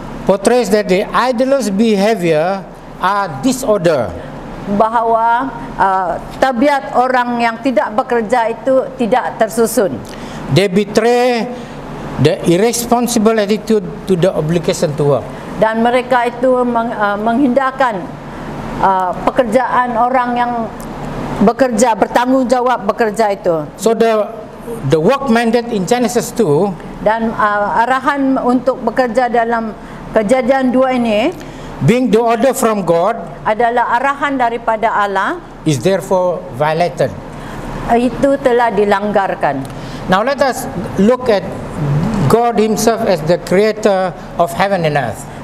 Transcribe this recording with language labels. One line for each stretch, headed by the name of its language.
English: portrays that the idol's behavior are disorder.
Malay: bahawa tabiat orang yang tidak bekerja itu tidak tersusun.
English: They betray the irresponsible attitude to the obligation to work.
Malay: Dan mereka itu menghindarkan pekerjaan orang yang bekerja, bertanggungjawab bekerja itu.
English: So the work mandate in Genesis 2,
Malay: Dan arahan untuk bekerja dalam Kejadian 2 ini
English: being the order from God,
Malay: adalah arahan daripada Allah,
English: is therefore violated.
Malay: itu telah dilanggarkan.
English: Now let us look at God himself as the creator of heaven and earth.